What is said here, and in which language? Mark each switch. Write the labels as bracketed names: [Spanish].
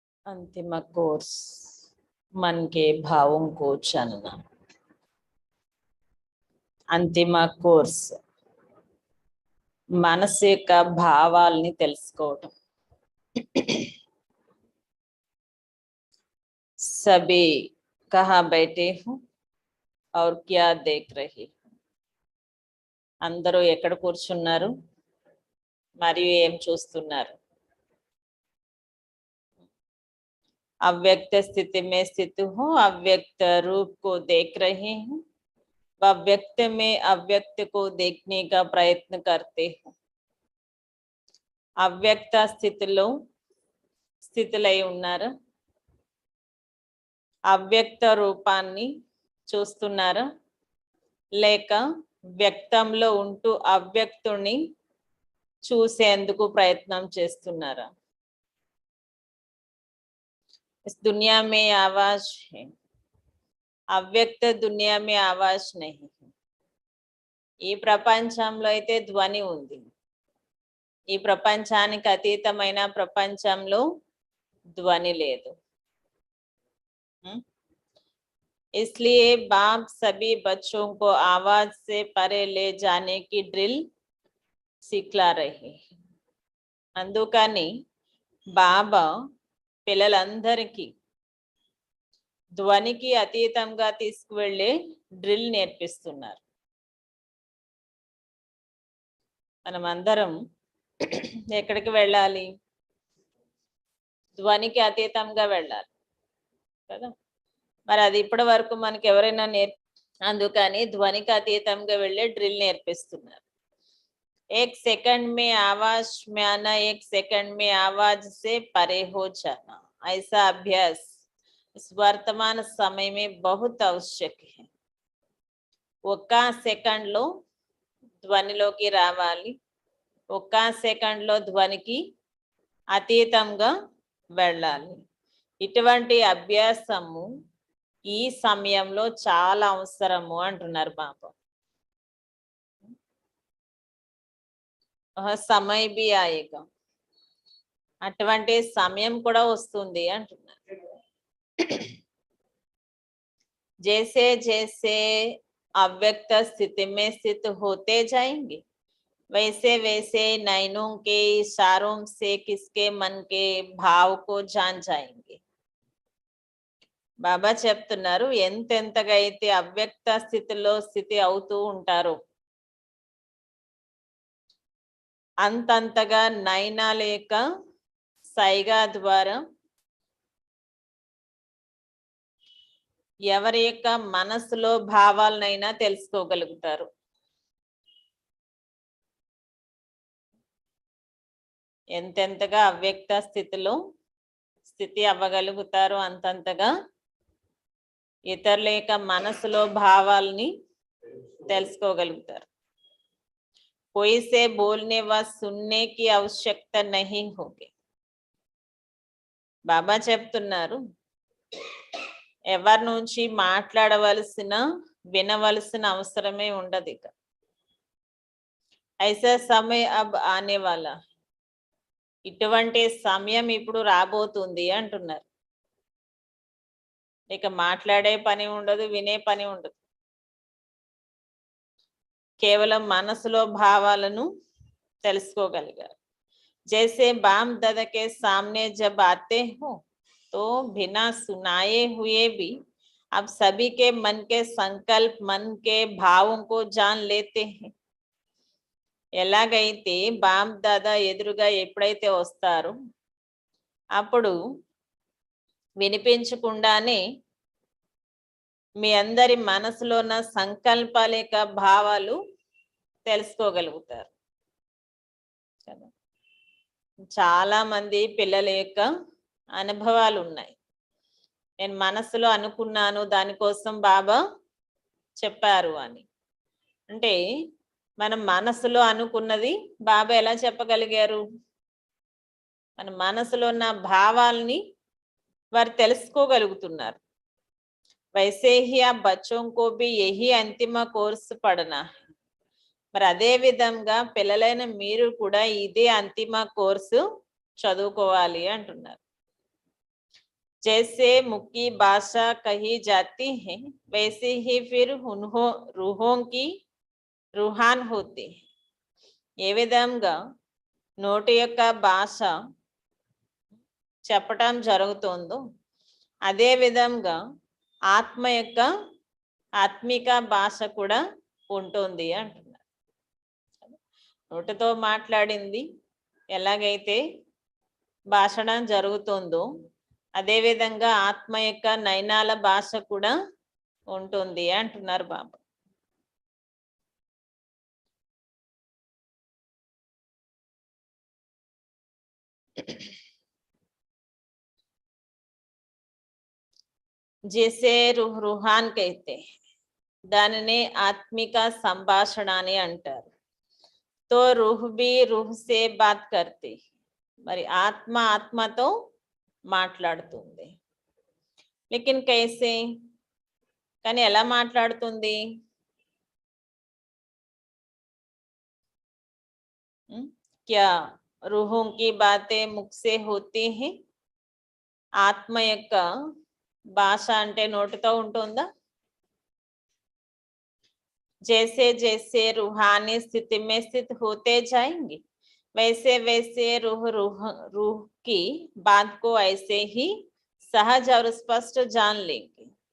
[Hindi] अंतिम कोर्स मन के भावों को जानना। [Telugu] అంతిమ కోర్స్ మనసు యొక్క భావాల్ని తెలుసుకోవటం। [Hindi] सभी कहाँ बैठे हूँ और क्या देख रहे हो? [Telugu] అందరూ ఎక్కడ కూర్చున్నారు మరియు ఏం చూస్తున్నారు? [Hindi] अव्यक्त स्थिति में स्थित हूँ, अव्यक्त रूप को देख रहे हूँ, अव्यक्त में अव्यक्त को देखने का प्रयत्न करते हूँ। [Telugu] అవ్యక్త స్థితిలో స్థితిలై ఉన్నారు, అవ్యక్త రూపాన్ని చూస్తున్నారు, లేక వ్యక్తంలో ఉంటూ అవ్యక్తుని చూసేందుకు ప్రయత్నం చేస్తున్నారా? [Hindi] इस दुनिया में आवाज है, अव्यक्त दुनिया में आवाज नहीं है। [Telugu] ఈ ప్రపంచంలో అయితే ధ్వని ఉంది, ఈ ప్రపంచానికి అతీతమైన ప్రపంచంలో ధ్వని లేదు। [Hindi] इसलिए बाप सभी बच्चों को आवाज से परे ले जाने की ड्रिल सिखला रहे हैं। [Telugu] అందుకని బాబా పిల్లలందరికీ ధ్వనికి అతీతంగా తీసుకువెళ్ళే డ్రిల్ నేర్పిస్తున్నారు। మనమందరం ఎక్కడికి వెళ్ళాలి? ధ్వనికి అతీతంగా వెళ్ళాలి కదా. మరి అది ఇప్పటి వరకు మనకి ఎవరైనా అందుకని ధ్వనికి అతీతంగా వెళ్ళే డ్రిల్ నేర్పిస్తున్నారు. [Hindi] एक सेकंड में आवाज में आना, एक सेकंड में आवाज से परे हो जाना, ऐसा अभ्यास इस वर्तमान समय में बहुत आवश्यक है. [Telugu] ఒక్క సెకండ్ లో ధ్వనిలోకి రావాలి, ఒక్క సెకండ్ లో ధ్వనికి అతీతంగా వెళ్ళాలి. ఇటువంటి అభ్యాసము ఈ సమయంలో చాలా అవసరము అంటున్నారు బాబా. [Hindi] సమయ బి ఆయేగా, [Telugu] అటువంటి సమయం కూడా వస్తుంది అంటున్నారు. [Hindi] జైసే జైసే अव्यक्त स्थिति में स्थित होते जाएंगे, वैसे वैसे नैनों के इशारों से किसके मन के भाव को जान जाएंगे. [Telugu] బాబా చెప్తున్నారు, ఎంతెంతగా అయితే అవ్యక్త స్థితిలో స్థితి అవుతూ ఉంటారో అంతంతగా నయనాల యొక్క సైగా ద్వారా ఎవరి యొక్క మనసులో భావాలనైనా తెలుసుకోగలుగుతారు. ఎంతెంతగా అవ్యక్త స్థితిలో స్థితి అవ్వగలుగుతారో అంతంతగా ఇతరుల యొక్క మనసులో భావాలని తెలుసుకోగలుగుతారు. [Hindi] कोई से बोलने व सुनने की आवश्यकता नहीं होगी. [Telugu] బాబా చెప్తున్నారు, ఎవరి నుంచి మాట్లాడవలసిన వినవలసిన అవసరమే ఉండదు. ఇక [Hindi] ఐసా సమయ అబ్ ఆనే వాలా, [Telugu] ఇటువంటి సమయం ఇప్పుడు రాబోతుంది అంటున్నారు. ఇక మాట్లాడే పని ఉండదు, వినే పని ఉండదు. కేవలం మనసులో భావాలను తెలుసుకోగలిగారు. [Hindi] जैसे बाम दादा के सामने जब आते हो तो बिना सुनाए हुए भी आप सभी के मन के संकल्प, मन के भावों को जान लेते हैं. [Telugu] ఎలాగైతే బామ్ దాదా ఎదురుగా ఎప్పుడైతే వస్తారో అప్పుడు వినిపించకుండానే మీ అందరి మనసులో ఉన్న సంకల్పాల యొక్క భావాలు తెలుసుకోగలుగుతారు కదా. చాలా మంది పిల్లల యొక్క అనుభవాలు ఉన్నాయి. నేను మనసులో అనుకున్నాను, దానికోసం బాబా చెప్పారు అని. అంటే మనం మనసులో అనుకున్నది బాబా ఎలా చెప్పగలిగారు? మన మనసులో ఉన్న భావాల్ని వారు తెలుసుకోగలుగుతున్నారు. [Hindi] वैसे ही आप बच्चों को भी यही अंतिम कोर्स पढ़ना है. [Telugu] మరి అదే విధంగా పిల్లలైన మీరు కూడా ఇదే అంతిమ కోర్సు చదువుకోవాలి అంటున్నారు. [Hindi] जैसे मुक्की भाषा कही जाती है वैसे ही फिर रूहों की रूहान होती है. [Telugu] ఏ విధంగా నోటి యొక్క భాష చెప్పటం జరుగుతుందో అదే విధంగా ఆత్మ యొక్క ఆత్మిక భాష కూడా ఉంటుంది అంటున్నారు. నోటితో మాట్లాడింది ఎలాగైతే భాషణం జరుగుతుందో అదే విధంగా ఆత్మ యొక్క నయనాల భాష కూడా ఉంటుంది అంటున్నారు బాబా. [Hindi] जिसे रूह रूहान कहते हैं, [Telugu] దానినే ఆత్మిక సంభాషణ అని అంటారు. [Hindi] तो रूह भी रूह से बात करती, [Telugu] మరి ఆత్మ ఆత్మతో మాట్లాడుతుంది. [Hindi] लेकिन कैसे, [Telugu] కానీ ఎలా మాట్లాడుతుంది? [Hindi] क्या रूहों की बातें मुख से होती हैं? [Telugu] ఆత్మ యొక్క భాష అంటే నోటితో ఉంటుందా? [Hindi] जैसे जैसे रूहानी स्थिति में स्थित होते जाएंगे वैसे वैसे रूह की बात को ऐसे ही सहज और स्पष्ट जान लेंगे.